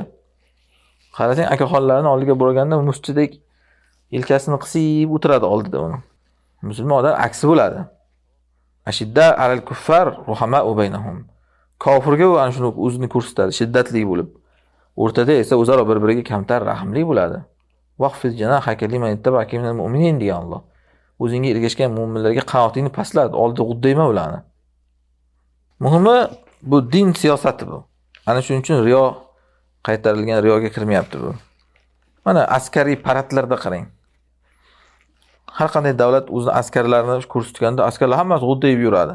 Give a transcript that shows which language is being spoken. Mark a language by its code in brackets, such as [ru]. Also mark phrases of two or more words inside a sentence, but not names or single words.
[uz] Qarasang, akaxonlarning oldiga borganda muschadek yelkasini qisib o'tiradi oldida uni. Musulmonlar aksi bo'ladi. [ar] أشداء على الكفار رحماء بينهم. [uz] Kofirga u ana shuni o'zini ko'rsatadi, shiddatli bo'lib. O'rtada esa o'zaro bir-biriga kamtar, rahmli bo'ladi. [ar] واخفض جناحك لمن اتبعك من المؤمنين [uz] degan Alloh. O'zingga ergashgan mu'minlarga qanotingni pastlat, oldida g'uddayma ularni. Muhimi bu din siyosati bu. Ana shuning uchun riyo qaytarilgan, riyoga kirmayapti bu. Mana askariy paradlarda qarang. Har qanday davlat o'zining askarlarini ko'rsatganda askarlar hammasi g'o'ddayib yuradi.